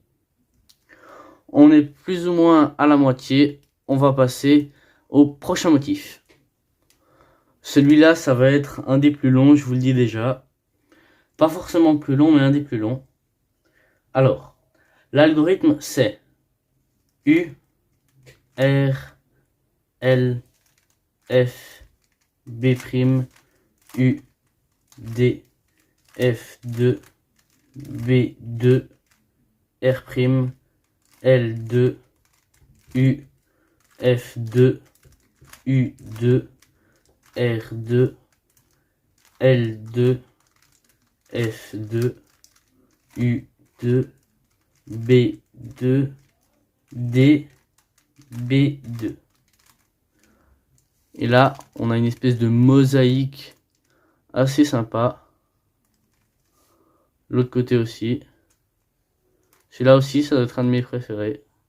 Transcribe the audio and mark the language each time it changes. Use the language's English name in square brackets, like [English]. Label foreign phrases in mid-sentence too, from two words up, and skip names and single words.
[French] On est plus ou moins à la moitié. On va passer au prochain motif. Celui-là, ça va être un des plus longs, je vous le dis déjà. Pas forcément le plus long, mais un des plus longs. Alors, l'algorithme c'est U, R, L, F, B', U, D, F2, B2, R', L2, U, F2, U2, R2, L2, F2, U2, B2, D, B2. Et là, on a une espèce de mosaïque assez sympa. L'autre côté aussi. Celui-là aussi, ça doit être un de mes préférés.